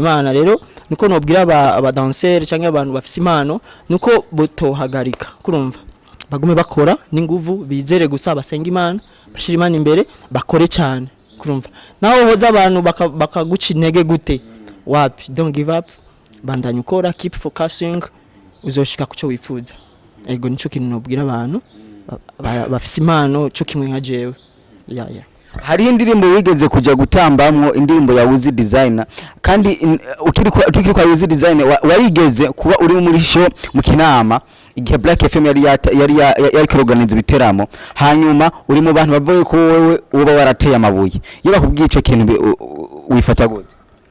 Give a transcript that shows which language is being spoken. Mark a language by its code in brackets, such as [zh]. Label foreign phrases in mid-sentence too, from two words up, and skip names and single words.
[rn] Imana rero niko nobwira aba dancer cyangwa abantu bafise impano nuko botohagarika kurumva bagume bakora n'inguvu bizere gusa basenga Imana bashira Imana imbere bakore cyane kurumva naho hoza abantu bakaguca intege gute wapi [en] don't give up [rn] bandanya ukora [en] keep focusing [rn] uzoshika kuco wifuza ego nico kintu nobwira abantu bafise impano cyo kimwe nka jewe ya hari indirimbo wigeze kuja gutambamwo indirimbo ya Uzi Designer kandi ukiri kwa Uzi Designer warigeze kuba uri muri show mu Kinama igihe Black FM yari kuroganiza ibiteramo hanyuma uri mu bantu bavuye ko wewe uba warateye amabuye iyo bakubwiye ico kintu wifata gute